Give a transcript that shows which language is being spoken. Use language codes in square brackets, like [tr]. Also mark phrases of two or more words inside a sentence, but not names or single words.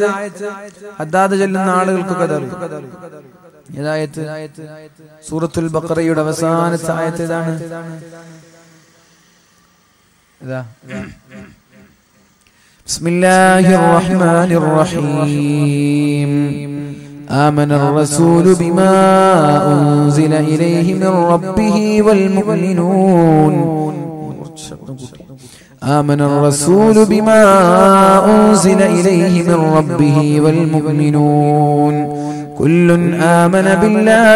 [ml] ഹദ്ദാദ് ചൊല്ലുന്ന ആളുകൾക്കൊക്കെ അറിയാം. ഏതായത്ത്? സൂറത്തുൽ ബഖറയുടെ അവസാനത്തെ ആയത്ത് ഏതാണ്? [ar] بسم الله الرحمن الرحيم. آمن الرسول بما أنزل إليه من ربه والمؤمنون. آمن الرسول بما أنزل إليه من ربه والمؤمنون كل آمن بالله